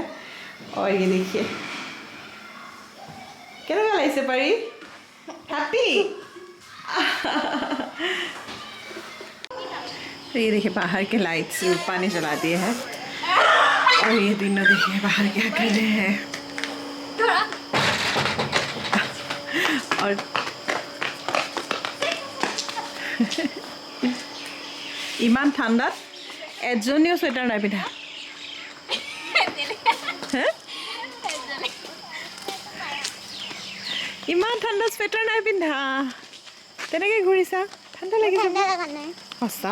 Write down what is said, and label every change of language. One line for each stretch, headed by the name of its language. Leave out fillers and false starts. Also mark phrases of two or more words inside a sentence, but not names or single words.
Hindi: और ये देखिए क्या लगा इसे परी, हैप्पी। तो ये देखिए बाहर के लाइट्स रूपा ने जला दिए हैं, और ये तीनों देखिए बाहर क्या कर रहे हैं।
Assamese: और ইমান ঠান্ডাত এজনীও সোয়েটার নাই পিন্ধা। ইমান ঠান্ডাত সোয়েটাৰ নাই পিন্ধা, তেনেকৈ ঘূৰিছা, ঠাণ্ডা লাগিছে সঁচা।